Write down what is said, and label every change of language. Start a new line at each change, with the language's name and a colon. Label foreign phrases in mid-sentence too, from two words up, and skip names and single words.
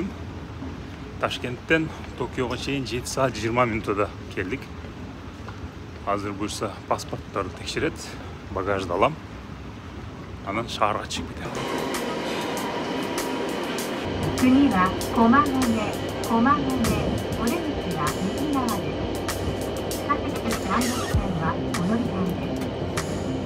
Kyrgyz: Ташкенттен Токиого чейин 7 saat 20 минутада келдик. Азыр буюрса паспорттарды текшерет, багажды алам. Анан шаарга чыгып кетем.
Japanese: 次は駒込、お出口は右側です。各駅山手線はこの時間です。